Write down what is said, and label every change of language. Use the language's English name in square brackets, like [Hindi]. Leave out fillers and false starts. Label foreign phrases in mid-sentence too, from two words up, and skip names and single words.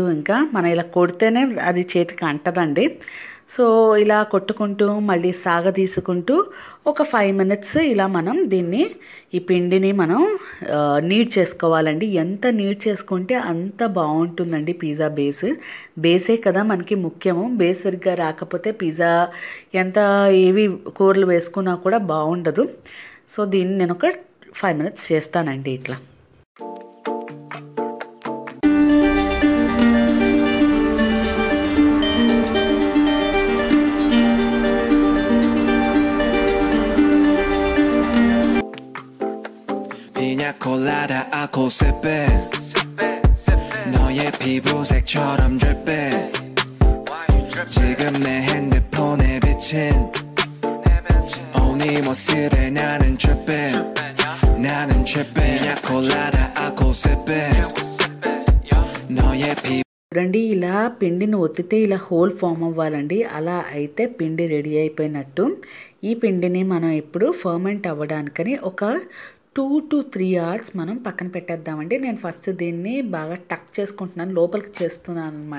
[Telugu] ఇంకా మనం ఇలా కొడితేనే అది చేతికి అంటదండి. సో ఇలా కొట్టుకుంటూ మళ్ళీ సాగదీసుకుంటూ ఒక [English] 5 minutes [Telugu] ఇలా మనం దీన్ని ఈ పిండిని మనం నీడ్ చేసుకోవాలండి. ఎంత నీడ్ చేసుకుంటే అంత బాగుంటుందండి పిజ్జా బేసే కదా మనకి ముఖ్యము. బేస్ సరిగ్గా రాకపోతే పిజ్జా ఎంత ఏవి కూరలు వేసుకున్నా కూడా బాగుండదు. సో దీన్ని నేను ఒక [English] 5 minutes [Telugu] చేస్తానండి ఇట్లా. [Korean] 콜라다 알코올 [English] sipping [Korean] 너의 피부색처럼 [English] dripping [Korean] 지금 내 핸드폰에 비친 네 모습에 나는 [English] tripping [Korean] 그냥 콜라다 알코올 [English] sipping [Korean] 너의 피부 [Telugu] చూడండి, ఇలా పిండిని ఒత్తితే ఇలా హోల్ ఫామ్ అవ్వాలండి. అలా అయితే పిండి రెడీ అయిపోయినట్టు. ఈ పిండిని మనం ఇప్పుడు ఫర్మెంట్ అవ్వడానికని ఒక [English] 2 to 3 hours [Telugu] మనం పక్కన పెట్టేద్దామండి. నేను ఫస్ట్ దీన్ని బాగా టక్ చేసుకుంటున్నాను, లోపలికి చేస్తున్నాను అనమాట.